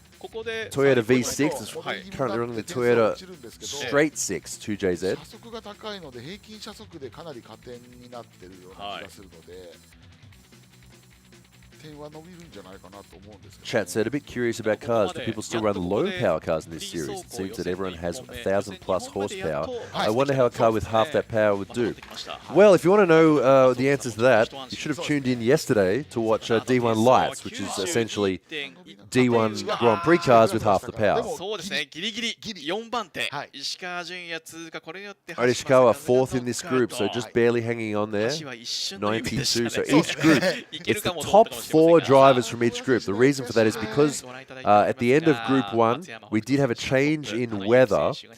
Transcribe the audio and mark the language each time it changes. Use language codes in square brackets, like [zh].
[en] Toyota V6 is currently running the Toyota Straight 6 2JZ. [ja] 車速が高いので平均車速でかなり加点になってるような気がするので、点は伸びるんじゃないかなと思うんですけど。 [en] Chat said, a bit curious about cars. Do people still run low power cars in this series? It seems that everyone has 1,000 plus horsepower. I wonder how a car with half that power would do. Well, if you want to know the answers to that, you should have tuned in yesterday to watch D1 Lights, which is essentially D1 Grand Prix cars with half the power. [ja] そうですね、ギリギリ4番手、石川純也通過、これによって [en] Ishikawa fourth in this group, so just barely hanging on there. 92, so each group, it's the top 4 drivers from each group. The reason for that is because at the end of Group 1, we did have a change in weather.